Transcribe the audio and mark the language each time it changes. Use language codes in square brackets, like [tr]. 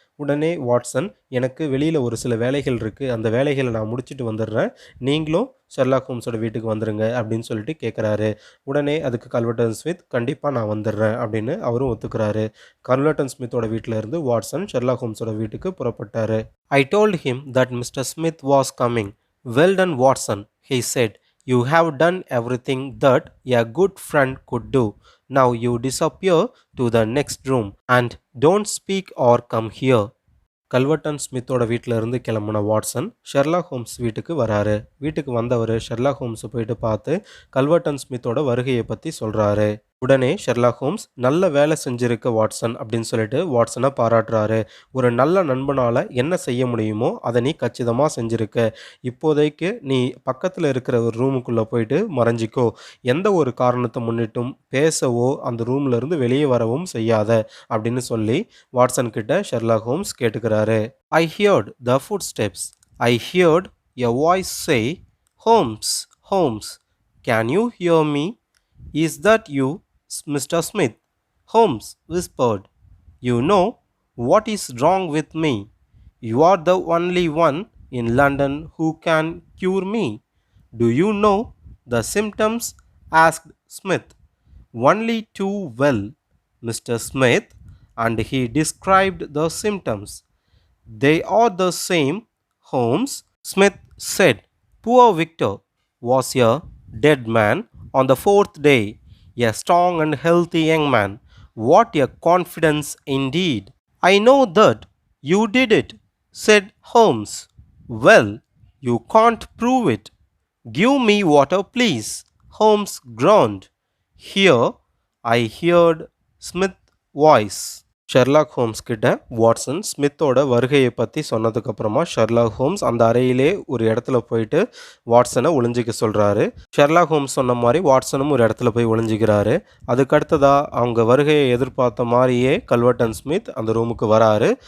[ta] உடனே வாட்சன், எனக்கு வெளியில ஒரு சில வேலைகள் இருக்கு. அந்த வேலைகள நான் முடிச்சுட்டு வந்துடுறேன். நீங்களும் ஷெர்லாக் ஹோம்ஸோட வீட்டுக்கு வந்துருங்க அப்படின்னு சொல்லிட்டு கேட்குறாரு. உடனே அதுக்கு கல்வர்டன் ஸ்மித், கண்டிப்பா நான் வந்துடுறேன் அப்படின்னு அவரும் ஒத்துக்கிறாரு. கல்வர்டன் ஸ்மித்தோட வீட்ல இருந்து வாட்சன் ஷெர்லாக் ஹோம்ஸோட வீட்டுக்கு புறப்பட்டாரு. [en] I told him that Mr. Smith was coming. Well done, Watson, he said. You have done everything that a good friend could do. Now you disappear to the next room and don't speak or come here. [ta] கல்வர்டன் ஸ்மித்தோட வீட்டில் இருந்து கிளம்புன Watson Sherlock Holmes வீட்டுக்கு வராரு. வீட்டுக்கு வந்தவர் Sherlock ஹோம்ஸை போயிட்டு பார்த்து கல்வர்டன் ஸ்மித்தோட வருகையை பற்றி சொல்கிறாரு. உடனே ஷெர்லாக் ஹோம்ஸ், நல்ல வேலை செஞ்சிருக்க வாட்சன் அப்படின்னு சொல்லிட்டு வாட்சனை பாராட்டுறாரு. ஒரு நல்ல நண்பனால் என்ன செய்ய முடியுமோ அதை நீ கச்சிதமாக செஞ்சிருக்க. இப்போதைக்கு நீ பக்கத்தில் இருக்கிற ஒரு ரூமுக்குள்ளே போயிட்டு மறைஞ்சிக்கோ. எந்த ஒரு காரணத்தை முன்னிட்டும் பேசவோ அந்த ரூம்ல இருந்து வெளியே வரவும் செய்யாத அப்படின்னு சொல்லி வாட்சன் கிட்ட Sherlock Holmes கேட்டுக்கிறாரு. [en] I heard the footsteps. I heard a voice say, Holmes, Holmes, can you hear me? Is that you, Mr. Smith? Holmes whispered. You know what is wrong with me? You are the only one in London who can cure me. Do you know the symptoms? Asked Smith. Only too well, Mr. Smith, and he described the symptoms. They are the same, Holmes, Smith said. Poor Victor was a dead man on the fourth day, a strong and healthy young man. What a confidence indeed! I know that you did it, said Holmes. Well, you can't prove it. Give me water, please, Holmes groaned. Here, I heard Smith's voice. [ta] Sherlock Holmes கிட்ட Watson ஸ்மித்தோட வருகையை பற்றி சொன்னதுக்கப்புறமா Sherlock Holmes அந்த அறையிலே ஒரு இடத்துல போயிட்டு வாட்சனை ஒளிஞ்சிக்க சொல்கிறாரு. Sherlock Holmes சொன்ன மாதிரி வாட்சனும் ஒரு இடத்துல போய் ஒளிஞ்சிக்கிறாரு. அதுக்கடுத்ததாக அவங்க வருகையை எதிர்பார்த்த மாதிரியே கல்வர்டன் ஸ்மித் அந்த ரூமுக்கு வராரு.